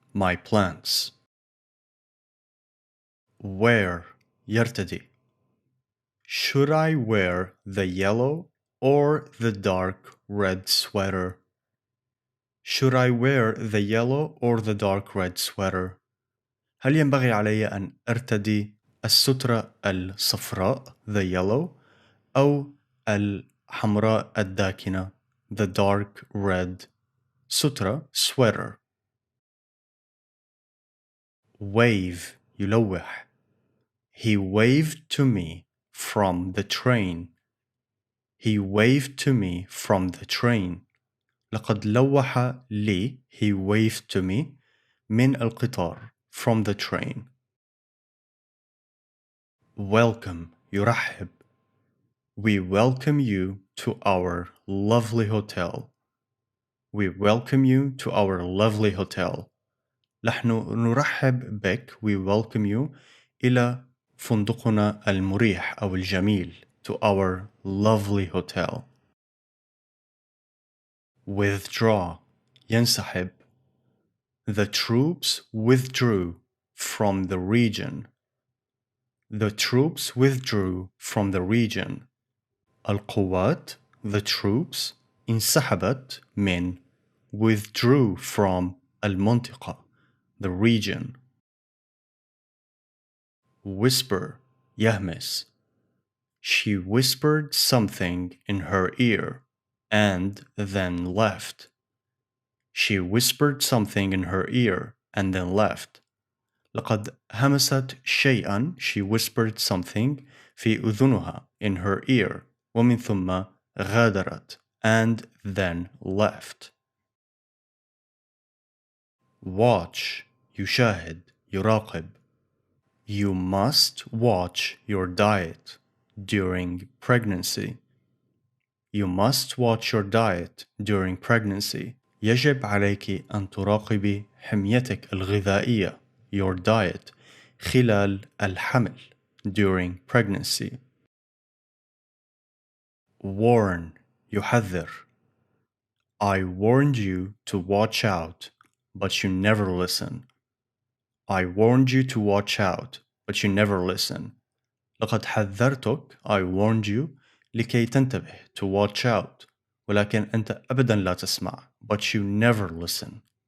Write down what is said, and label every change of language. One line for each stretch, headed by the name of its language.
English: My plants.
Arabic: Wear يرتدي.
English: Should I wear the yellow or the dark red sweater? Should I wear the yellow or the dark red sweater?
Arabic: هل ينبغي علي أن أرتدي السترة الصفراء
English: the yellow
Arabic: أو الحمراء الداكنة
English: the dark red
Arabic: سترة sweater. Wave يلوح.
English: He waved to me from the train. He waved to me from the train.
Arabic: لقد لوح لي.
English: He waved to me
Arabic: من القطار.
English: From the train. Welcome يرحب. We welcome you to our lovely hotel. We welcome you to our lovely hotel.
Arabic: نحن نرحب بك.
English: We welcome you
Arabic: إلى فندقنا المريح أو الجميل.
English: To our lovely hotel. Withdraw ينسحب. The troops withdrew from the region. The troops withdrew from the region.
Arabic: القوات
English: the troops
Arabic: انسحبت من
English: withdrew from
Arabic: المنطقة
English: the region. Whisper يهمس. She whispered something in her ear and then left. She whispered something in her ear and then left.
Arabic: لقد همست شيئا.
English: She whispered something
Arabic: في أذنها
English: in her ear
Arabic: ومن ثم غادرت
English: and then left.
Arabic: Watch يشاهد يراقب.
English: You must watch your diet during pregnancy. You must watch your diet during pregnancy.
Arabic: يجب عليك أن تراقبي حميتك الغذائية
English: your diet
Arabic: خلال الحمل
English: during pregnancy.
Arabic: Warn يحذر.
English: I warned you to watch out, but you never listen. I warned you to watch out, but you never listen.
Arabic: لقد حذرتك.
English: I warned you
Arabic: لكي تنتبه
English: to watch out
Arabic: ولكن أنت أبدا لا تسمع
English: but you never listen.